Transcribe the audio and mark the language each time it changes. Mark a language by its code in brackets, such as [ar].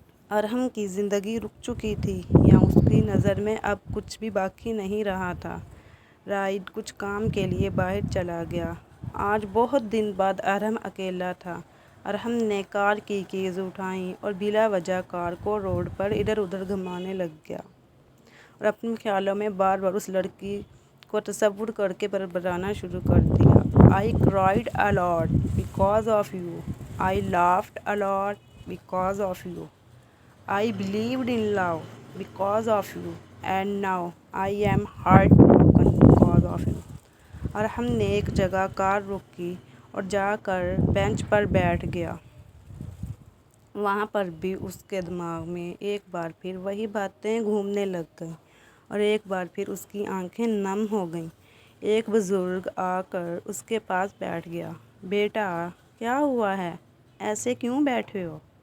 [ur] ارہم کی زندگی رک چکی تھی، یا اس کی نظر میں اب کچھ بھی باقی نہیں رہا تھا۔ رائد کچھ کام کے لیے باہر چلا گیا۔ آج بہت دن بعد ارہم اکیلا تھا۔ ارہم نے کار کی کیز اٹھائیں اور بلا وجہ کار کو روڈ پر ادھر ادھر گھمانے لگ گیا، اور اپنے خیالوں میں بار بار اس لڑکی کو تصور کر کے بڑبڑانا شروع کر دیا۔ [en] I cried a lot because of you. I laughed a lot because of you. I believed in love because of you. And now I am heartbroken because of you. [ur] ارہم نے ایک جگہ کار روکی اور جا کر بینچ پر بیٹھ گیا۔ وہاں پر بھی اس کے دماغ میں ایک بار پھر وہی باتیں گھومنے لگ گئیں، اور ایک بار پھر اس کی آنکھیں نم ہو گئیں۔ ایک بزرگ آ کر اس کے پاس بیٹھ گیا۔ بیٹا، کیا ہوا ہے؟ ایسے کیوں بیٹھے ہو؟